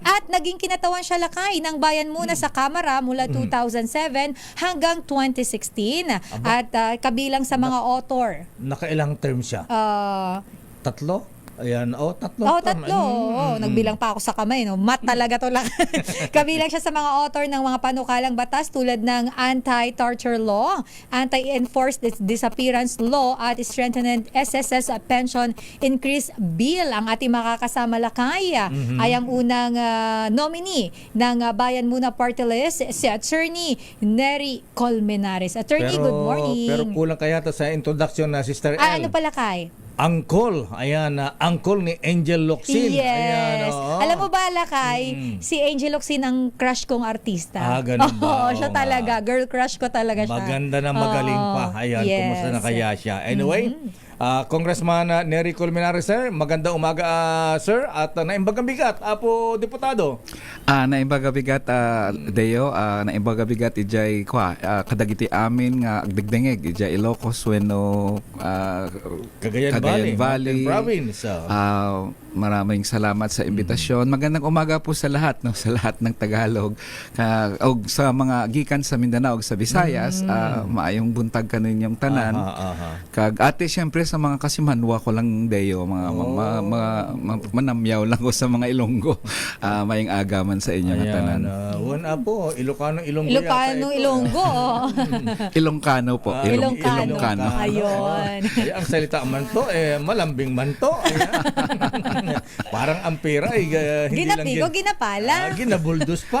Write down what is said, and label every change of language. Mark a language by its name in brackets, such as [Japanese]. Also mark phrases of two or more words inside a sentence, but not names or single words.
[Filipino] At naging kinatawan siya lakay ng Bayan Muna sa Kamara mula 2007 hanggang 2016. At kabilang sa mga author. Nakailang term siya? Tatlo? Ayan, tatlo. Tatlo. Nagbilang pa ako sa kamay, no? Mat talaga to lang. Kabilang siya sa mga author ng mga panukalang batas tulad ng Anti-Torture Law, Anti-Enforced Disappearance Law at Strengthened SSS Pension Increase Bill. Ang ating makakasama lakay ay ang unang nominee ng Bayan Muna Party List, si Attorney Nery Colmenares. [English] Attorney, good morning. [Filipino] Pero kulang kaya sa introduction na Sister L. Ano pala kay? Uncle, ayan, uncle ni Angel Locsin. Yes. Ayan, Alam mo ba, lakay, si Angel Locsin ang crush kong artista. Ganun ba? Oo, siya talaga. [English] Girl crush [Filipino] ko talaga siya. Maganda na magaling pa. Ayan, yes. Kumusta na kaya siya? [English] Anyway, Congressman Nery Colmenares, sir. [Filipino] Magandang umaga, sir. [Iloko] At naimbagang bigat, Apo Diputado. Naimbaga bigat, Deo. Naimbaga bigat, ijay kadagiti amin nga agdegdengeg, ijay Ilocos, Sueno, Cagayan Valley Province. [Filipino] Maraming salamat sa imbitasyon. Magandang umaga po sa lahat, no, sa lahat ng Tagalog. [Cebuano] Og sa mga gikan sa Mindanao ug sa Visayas, maayong buntag kaninyong tanan. [Hiligaynon] Kag ate syempre sa mga kasimanwa ko lang, Deo, mga manamyaw lang ko sa mga Ilonggo. Mayong agaman sa inyo nga tanan. [Filipino] Wala po, Ilocano Ilonggo. Ilonggo. Ilongkano po. Ilongkano. Ayun. Ay, ang salita man to, malambing man to. Parang ampera, hindi [Hiligaynon] Ginapigo, lang ginapala. ginabuldos pa.